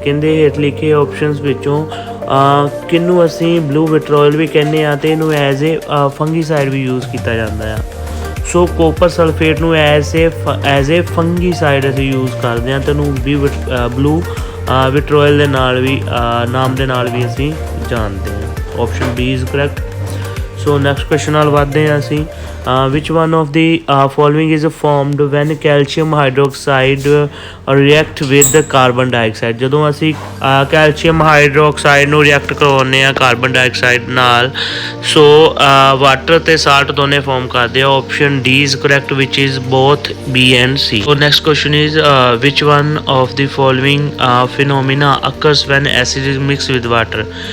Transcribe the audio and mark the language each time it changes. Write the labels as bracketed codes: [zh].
[pa] ਕਹਿੰਦੇ ਹੇਠ ਲਿਖੇ ਆਪਸ਼ਨਸ ਵਿੱਚੋਂ ਕਿਹਨੂੰ ਅਸੀਂ ਬਲੂ ਵਿਟਰੋਇਲ ਵੀ ਕਹਿੰਦੇ ਹਾਂ ਅਤੇ ਇਹਨੂੰ [en] as a fungicide [pa] we use ਕੀਤਾ ਜਾਂਦਾ ਆ। ਸੋ ਕੋਪਰ ਸਲਫੇਟ ਨੂੰ [en] as a fungicide [pa] ਅਸੀਂ ਯੂਜ਼ ਕਰਦੇ ਹਾਂ ਅਤੇ ਉਹਨੂੰ ਵੀ ਬਲੂ ਵਿਟਰੋਇਲ ਦੇ ਨਾਲ ਵੀ ਨਾਮ ਦੇ ਨਾਲ ਵੀ ਅਸੀਂ ਜਾਣਦੇ ਹਾਂ। [en] Option B is correct. [pa] So next question ਨਾਲ ਵੱਧਦੇ ਹਾਂ ਅਸੀਂ। [en] which one of the following is formed when calcium hydroxide react with the carbon dioxide। [pa] ਜਦੋਂ ਅਸੀਂ ਕੈਲਸ਼ੀਅਮ ਹਾਈਡਰੋਕਸਾਈਡ ਨੂੰ ਰਿਐਕਟ ਕਰਵਾਉਂਦੇ ਹਾਂ ਕਾਰਬਨ ਡਾਈਆਕਸਾਈਡ ਨਾਲ, ਸੋ ਵਾਟਰ ਅਤੇ ਸਾਲਟ ਦੋਨੇ ਫਾਰਮ ਕਰਦੇ ਆ। [en] Option D is correct which is both B and C. So next question is which one of the following phenomena occurs when acid is mix with water.